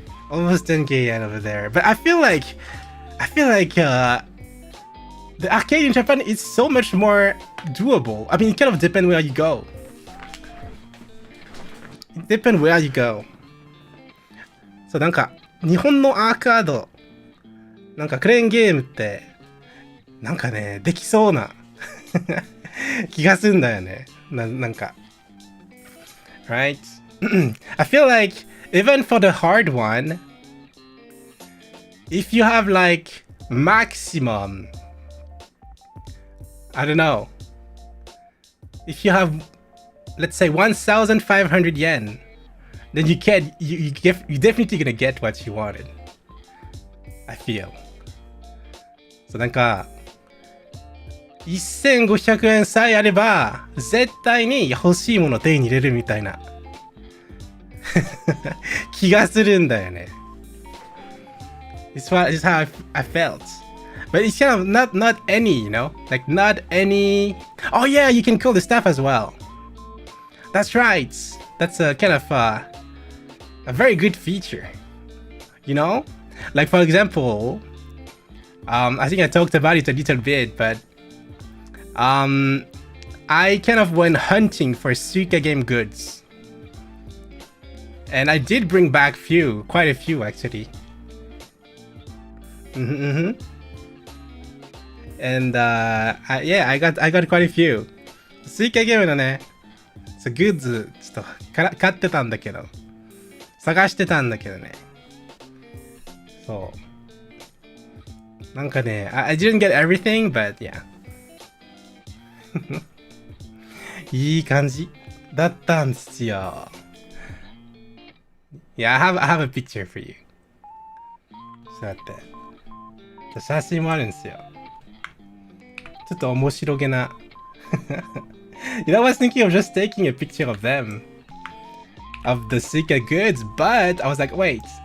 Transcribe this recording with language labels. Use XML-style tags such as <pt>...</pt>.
<en>Almost 10k yen over there, but I feel like the arcade in Japan is so much more doable. I mean, it kind of depends where you go. It depends where you go.</en> <ja>So なんか日本のアーカードなんかクレーンゲームってなんかねできそうな気がするんだよね。</ja> <en>なんか right? I feel like even for the hard one, if you have like maximum, I don't know, if you have, let's say 1,500 yen, then you definitely gonna get what you wanted. I feel.</en> <ja>So なんか1500円さえあれば絶対に欲しいものを手に入れるみたいな気がするんだよね。</ja> <en>It's how I felt. But it's kind of not any, you know? Like not any... Oh yeah, you can kill the staff as well. That's right. That's a kind of a very good feature. You know? Like for example, I think I talked about it a little bit, but I kind of went hunting for Suika game goods. And I did bring back quite a few actually. Mm-hmm. And yeah, I got quite a few.</en> <ja>スイカゲームのね、グッズちょっと買ってたんだけど、探してたんだけどね。そう。</ja> <en>なんかね、I didn't get everything, but yeah.</en> <ja>いい感じだったんですよ。</ja> <en>Yeah, I have a picture for you.</en> <ja>ちょっと待って。写真もあるんですよ。ちょっと面白げな。</ja> <en>You know, I was thinking of just taking a picture of them. Of the Suica goods, but I was like, wait.</en>